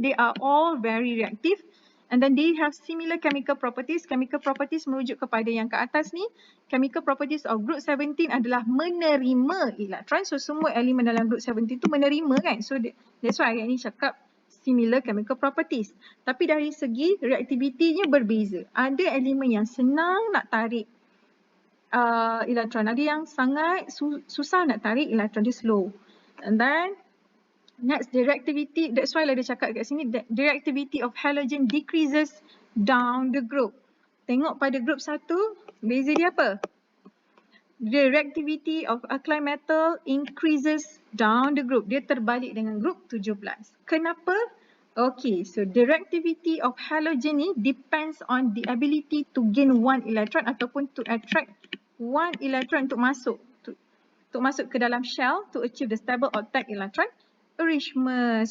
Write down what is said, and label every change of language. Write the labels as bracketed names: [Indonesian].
[English] They are all very reactive. And then they have similar chemical properties. [Malay] Chemical properties merujuk kepada yang ke atas ni. Chemical properties of group 17 adalah menerima elektron. So semua elemen dalam group 17 tu menerima kan. [English] So that's why ayat ni cakap similar chemical properties. [Malay] Tapi dari segi reactivity-nya berbeza. Ada elemen yang senang nak tarik elektron. Ada yang sangat susah nak tarik elektron, dia slow. [English] And then next, the reactivity, that's why dia cakap kat sini, the reactivity of halogen decreases down the group. [Malay] Tengok pada group 1, beza dia apa? [English] The reactivity of alkali metal increases down the group. Dia terbalik dengan group 17. Kenapa? Okay, so the reactivity of halogen ni depends on the ability to gain 1 electron ataupun to attract 1 electron untuk masuk ke dalam shell to achieve the stable octet electron arrangement.